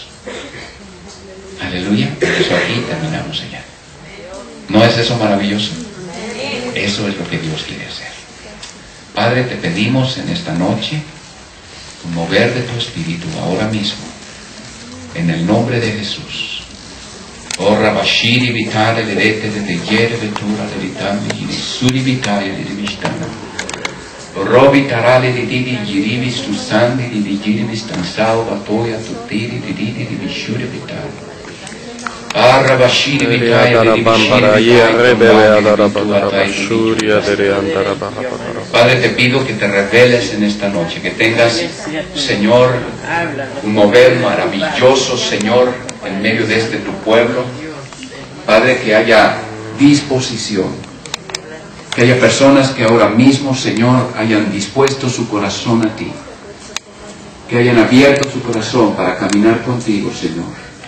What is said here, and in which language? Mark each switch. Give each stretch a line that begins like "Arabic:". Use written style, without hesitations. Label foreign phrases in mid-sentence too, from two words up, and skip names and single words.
Spanish: Aleluya. Por eso aquí terminamos allá. ¿No es eso maravilloso? Eso es lo que Dios quiere hacer. Padre, te pedimos en esta noche un mover de tu espíritu ahora mismo, en el nombre de Jesús. Oh Rabashiri vitale lerete de teyere vetura leritandi suri vitale lerivistana. Robi tarale di didi girivis tu sandi di girivis tansao batoya tutiri di didi di vishure vitale. Arrabashiri vitale Padre, te pido que te reveles en esta noche, que tengas, Señor, un mover maravilloso, Señor, en medio de este tu pueblo. Padre, que haya disposición, que haya personas que ahora mismo, Señor, hayan dispuesto su corazón a ti, que hayan abierto su corazón para caminar contigo, Señor.